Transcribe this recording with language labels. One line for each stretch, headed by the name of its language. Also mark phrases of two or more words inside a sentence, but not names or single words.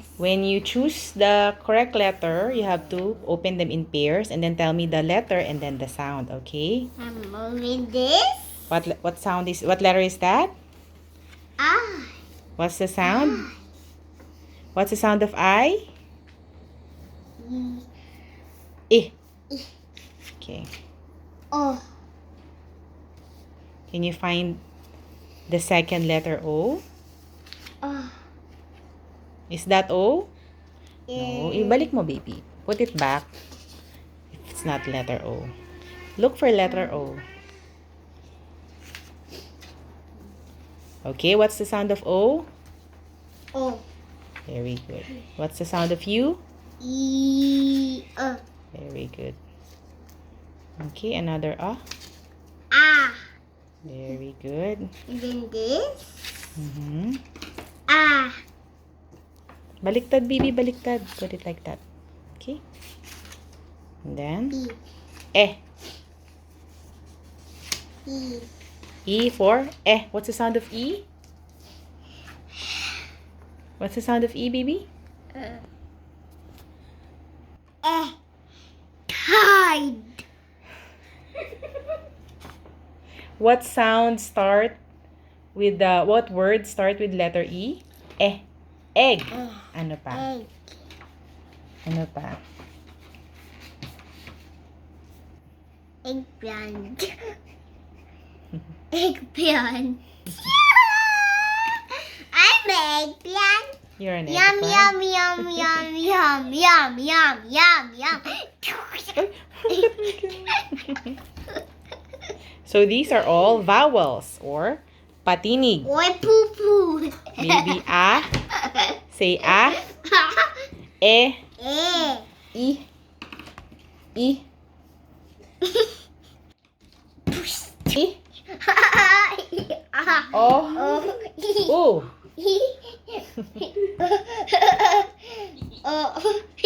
English: When you choose the correct letter, you have to open them in pairs and then tell me the letter and then the sound, okay? I'm moving this. What letter is that? I. What's the sound? What's the sound of I? E. Okay. O. Can you find the second letter O? O. Is that O? No.
Filipino: Ibalik mo,
English: baby. Put it back. If it's not letter O. Look for letter O. Okay, what's the sound of O? O. Very good. What's the sound of U? E. O. Very good. Okay, another A. A. Very good. And then this. A.
Filipino: Baliktad, baby, baliktad.
English: Put it like that. Okay. And then, E. E. E. E for E. What's the sound of E? What's the sound of E, baby? Tide. What sound start with what word start with letter E? E. Egg.
Filipino: Ano pa?
English: Egg.
Filipino: Ano pa?
English: Eggplant. Eggplant. I'm an eggplant. You're an Yum, eggplant. yum, yum, yum, yum, yum, yum, yum, yum. So these are all vowels or patinig. Or poo-poo. Maybe A. Say A. E. I. I. I. O. U.